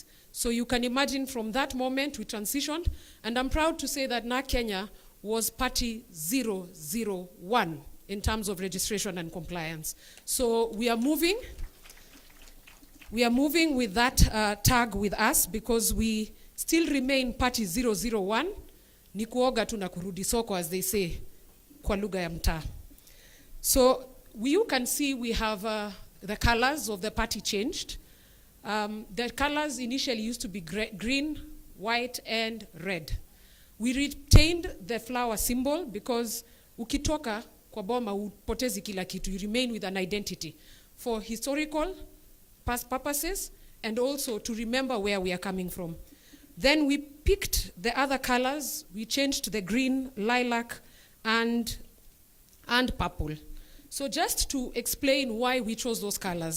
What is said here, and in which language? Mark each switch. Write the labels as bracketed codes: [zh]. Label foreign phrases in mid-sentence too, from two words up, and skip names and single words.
[en] So you can imagine from that moment we transitioned, and I'm proud to say that now Kenya was party 001 in terms of registration and compliance. So we are moving with that tag with us, because we still remain party 001. [sw] Ni kuoga tu na kurudi soko, [en] as they say, [sw] kwa lugha ya mtaa. [en] So you can see we have the colors of the party changed. The colors initially used to be green, white, and red. We retained the flower symbol because [sw] ukitoka kwa boma upotezi kila kitu. [en] You remain with an identity for historical past purposes and also to remember where we are coming from. Then we picked the other colors. We changed to the green, lilac, and purple. So just to explain why we chose those colors.